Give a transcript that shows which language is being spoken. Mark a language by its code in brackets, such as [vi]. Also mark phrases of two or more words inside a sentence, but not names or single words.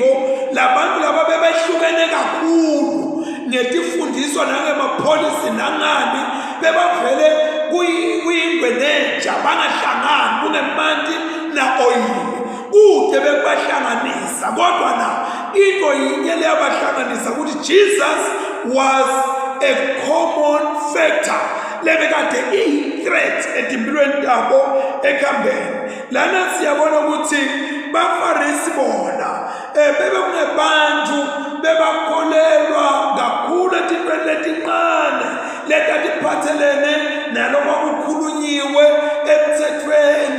[ss] labantu laba bebehlukene kakhulu ngetifundiswa nangemapolicy nangani bebavele kuyingwe nenja bangahlangani kungemanti na oyili kude bekubahlanganisa kodwa na into yinye leyabahlanganisa ukuthi [en] Jesus was a common factor [ss] lebekade iyi-threat etimpilweni tabo ekhambeni. Lana siyabona ukuthi bafarisi bona bebekungebantu bebakholelwa kakhulu etintweni letincane letatiphathelene nalokho kukhulunyiwe emthethweni.